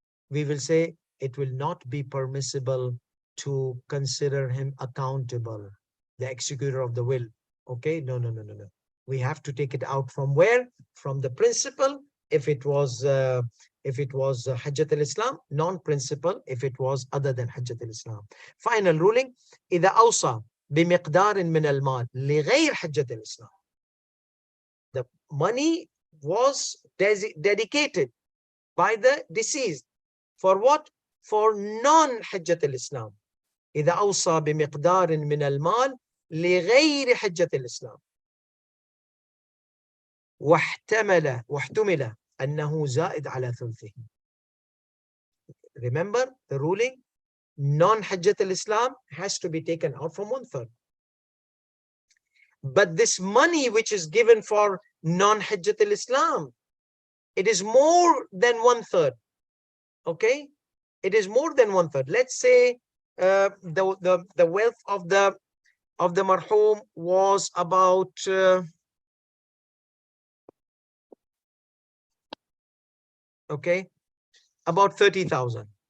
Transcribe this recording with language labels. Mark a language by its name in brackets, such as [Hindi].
[English] We will say it will not be permissible to consider him accountable, the executor of the will. Okay, no. We have to take it out from where? From the principle. If it was Hajjat al-Islam, non-principle if it was other than Hajjat al-Islam. Final ruling: [Arabic] إذا أوصى بمقدار من المال لغير حجة الإسلام. [English] The money was dedicated by the deceased for what? For non-Hajjat al-Islam. [Arabic] إذا أوصى بمقدار من المال لغير حجة الإسلام واحتمل أنه زائد على ثلثه. [English] Remember the ruling: non-Hajjat al-Islam has to be taken out from 1/3. But this money which is given for non-Hajjat al-Islam, it is more than 1/3. Okay, it is more than 1/3. Let's say the wealth of the marhum was about about 30,000.